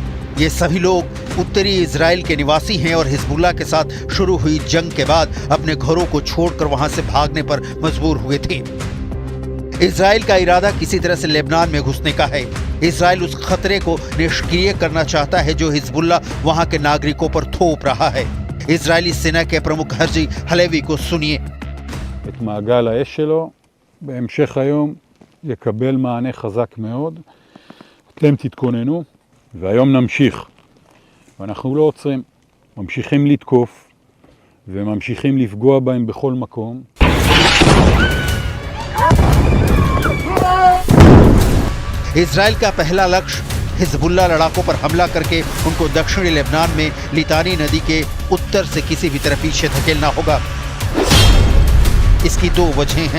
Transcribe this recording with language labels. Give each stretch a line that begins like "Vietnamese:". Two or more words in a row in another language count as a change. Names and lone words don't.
Hindi: ये सभी लोग उत्तरी इजराइल के निवासी हैं और हिजबुल्ला के साथ शुरू हुई जंग के बाद अपने घरों को छोड़कर वहां से भागने पर मजबूर हुए थे। इजराइल का इरादा किसी तरह से लेबनान में घुसने का है। इजराइल उस खतरे को निष्क्रिय करना चाहता है जो हिजबुल्ला वहां के नागरिकों पर थोप रहा है। इजरायली सेना के प्रमुख हर्जी हलेवी को सुनिए।
Hebrew: את מעגל האש שלו בהמשך היום יקבל מענה חזק מאוד. אתם תתכוננו והיום נמשיך. ואנחנו לא עוצרים, ממשיכים לתקוף וממשיכים לפגוע בהם בכל מקום.
Hindi: इजराइल का पहला लक्ष्य हिजबुल्ला लड़ाकों पर हमला करके उनको दक्षिणी लेबनान में लितानी नदी के उत्तर से किसी भी तरह पीछे धकेलना होगा। इसकी दो वजहें हैं।